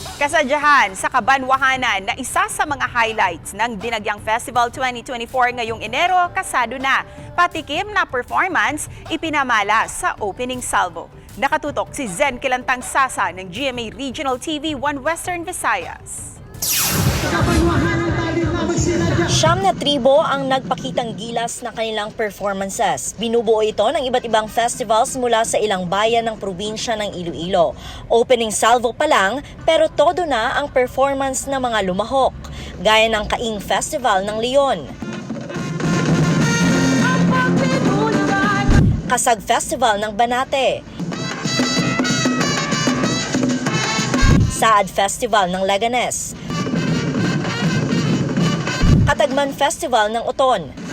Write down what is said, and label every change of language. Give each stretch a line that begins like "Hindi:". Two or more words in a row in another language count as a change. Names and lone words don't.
Filipino: Kasadyahan sa Kabanwahanan na isa sa mga highlights ng Dinagyang Festival 2024 ngayong Enero, kasado na. Patikim na performance ipinamala sa
English: opening salvo.
Filipino: Nakatutok si Zen Kilantang Sasa ng GMA Regional TV 1 Western Visayas. Siyam na tribo ang nagpakitang gilas na kanilang performances. Binubuo ito ng iba't ibang festivals mula sa ilang bayan ng probinsya ng Iloilo.
English: Opening salvo
Filipino: pa lang, pero todo na ang performance ng mga lumahok, gaya ng Kaing Festival ng Leon, Kasag Festival ng Banate, Saad Festival ng Leganes, Katagman Festival ng Oton,